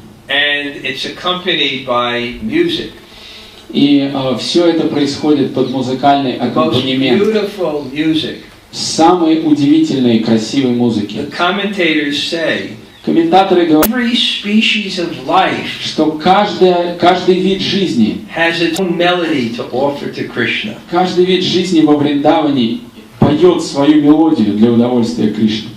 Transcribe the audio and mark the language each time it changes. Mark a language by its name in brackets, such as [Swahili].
[English] and it's accompanied by music, [Russian] и все это происходит под музыкальный [English] most [Russian] аккомпанемент, [English] beautiful music. [Russian] самой удивительной и красивой музыки. [English] The commentators say [Russian] Комментаторы говорят, [English] every species of life [Russian] что каждый вид жизни, [English] has its own melody to offer to Krishna. [Russian] каждый вид жизни во Вриндаване поет свою мелодию для удовольствия Кришны.